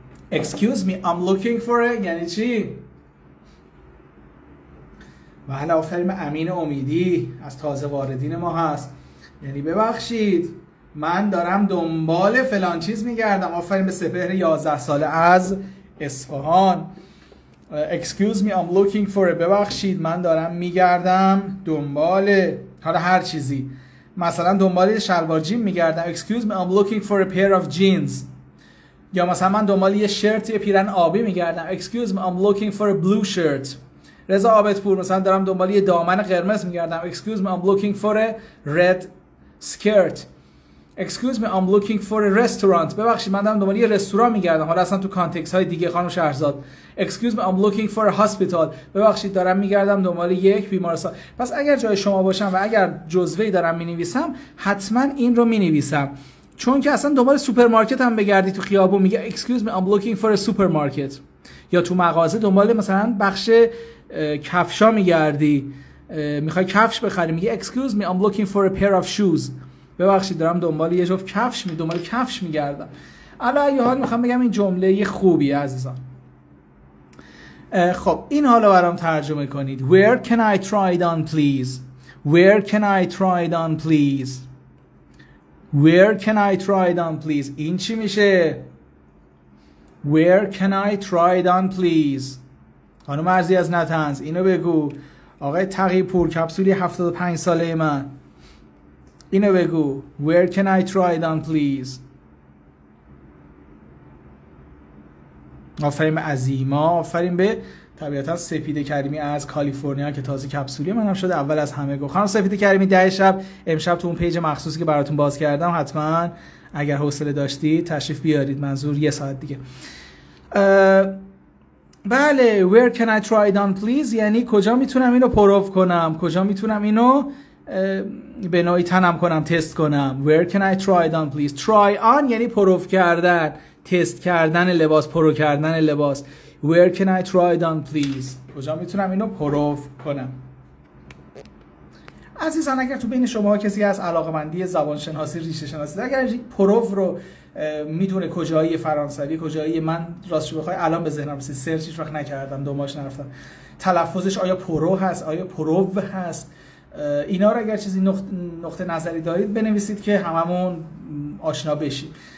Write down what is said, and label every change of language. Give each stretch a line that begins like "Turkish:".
English: excuse me I'm looking for a
Persian: یعنی چی؟ بله آفرین امین امیدی از تازه واردین ما هست، یعنی ببخشید من دارم دنبال فلان چیز میگردم. آفرین به سپهر 11 ساله از اصفهان.
English: excuse me I'm looking for a
Persian: ببخشید من دارم میگردم دنبال حالا هر چیزی، مثلا دنبال شلوار جین میگردم.
English: excuse me I'm looking for a pair of jeans.
Persian: یا مثلا من دنبال یه شرت، یه پیرن آبی میگردم.
English: excuse me I'm looking for a blue shirt.
Persian: رضا عابدپور مثلا دارم دنبال یه دامن قرمز میگردم.
English: excuse me I'm looking for a red skirt. excuse me I'm looking for a restaurant.
Persian: ببخشید من دارم دنبال یه رستوران میگردم، حالا اصلا تو کانتکست های دیگه.
English: خانم Shahrzad excuse me I'm looking for a hospital.
Persian: ببخشید دارم میگردم دنبال یک بیمارستان. پس اگر جای شما باشم و اگر جزوه‌ای دارم مینویسم حتما این رو مینویسم، چون که اصلا دنبال سوپرمارکت هم بگردی تو خیابون میگه
English: excuse me I'm looking for a supermarket.
Persian: یا تو مغازه دنبال مثلا بخش کفشا میگردی، میخوای کفش بخری، میگه
English: excuse me I'm looking for a pair of shoes.
Persian: ببخشید دارم دنبال یه جفت دنبال کفش میگردم. علی ای حال میخوام بگم این جمله خوبیه عزیزان. خب این حالا برام ترجمه کنید.
English: Where can I try it on please. Where can I try it on please. Where can I try it on please.
Persian: این چی میشه؟
English: Where can I try it on please.
Persian: خانم عرضی از نتنز اینو بگو. آقای تقی پور کپسولی 75 ساله من اینو بگو.
English: Where can I try it on please.
Persian: آفرین به عظیما، آفرین به طبیعتا سپیده کریمی از کالیفرنیا که تازه کپسولی منم شده اول از همه گفت. خانم سپیده کریمی 10 شب امشب تو اون پیج مخصوصی که براتون باز کردم حتما اگر حوصله داشتید تشریف بیارید، منظور 1 ساعت دیگه. بله
English: where can I try it on please
Persian: یعنی کجا میتونم اینو پروف کنم، کجا میتونم اینو به نوعی تنم کنم، تست کنم.
English: where can I try it on please. try on
Persian: یعنی پروف کردن، تست کردن لباس، پرو کردن لباس.
English: where can I try it on please
Persian: کجا میتونم اینو پروف کنم. عزیزان اگر تو بین شما کسی از علاقمندی زبانشناسی، ریشه شناسی، اگر پروف رو میدونه کجایی فرانسوی کجایی، من راستش بخوای الان به ذهنم رسید، سرچ هیچ وقت نکردم، دنبالش نرفتم، تلفظش آیا پرو هست آیا پروو هست، اینا رو اگر چیزی نقطه نظری دارید بنویسید که هممون آشنا بشیم.